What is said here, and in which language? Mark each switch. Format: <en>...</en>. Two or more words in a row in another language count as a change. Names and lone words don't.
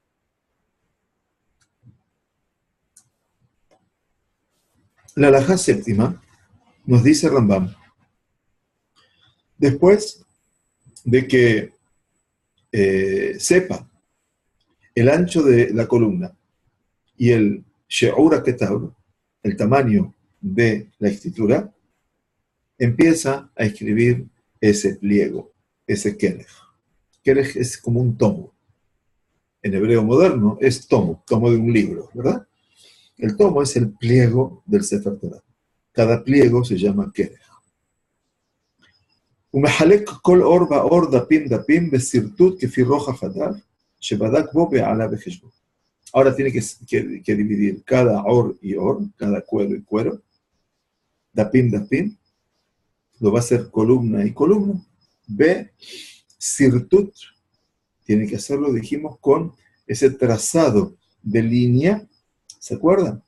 <es>La halajá séptima nos dice Rambam, después de que sepa el ancho de la columna y el</es> <he>שיעור כתב,</he> <es>el tamaño de la escritura, empieza a escribir ese pliego, ese kelech. Kelech es como un tomo. En hebreo moderno es tomo de un libro, ¿verdad? El tomo es el pliego del</es> <he>ספר תורה.</he> <es>Cada pliego se llama kelech.</es> <he>ומחלק כל אור ואור דפים דפים בסרטוט כפי רוחב הדף שבדק בו ועלה בחשבון.</he> <es>Ahora tiene que dividir cada or y or, cada cuero y cuero,</es> <he>דפים דפים,</he> <es>lo va a hacer columna y columna. B, sirtut, tiene que hacerlo, dijimos, con ese trazado de línea, ¿se acuerdan?</es>